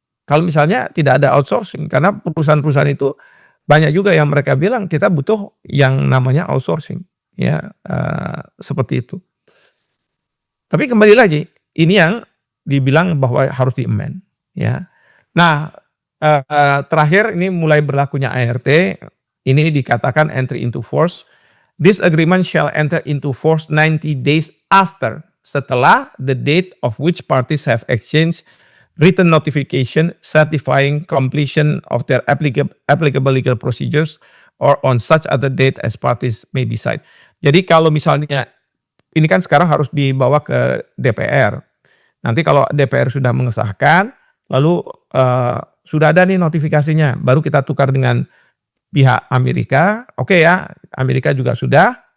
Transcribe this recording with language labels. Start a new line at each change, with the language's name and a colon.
Indonesian: Kalau misalnya tidak ada outsourcing, karena perusahaan-perusahaan itu banyak juga yang mereka bilang kita butuh yang namanya outsourcing, ya seperti itu. Tapi kembali lagi, ini yang dibilang bahwa harus di-amend, ya. Nah, terakhir ini mulai berlakunya ART, ini dikatakan entry into force.
English: This agreement shall enter into force 90 days after,
Indonesian: setelah
English: the date of which parties have exchanged written notification certifying completion of their applicable legal procedures or on such other date as parties may decide.
Indonesian: Jadi kalau misalnya ini kan sekarang harus dibawa ke DPR. Nanti kalau DPR sudah mengesahkan, lalu sudah ada nih notifikasinya, baru kita tukar dengan pihak Amerika, oke ya, Amerika juga sudah.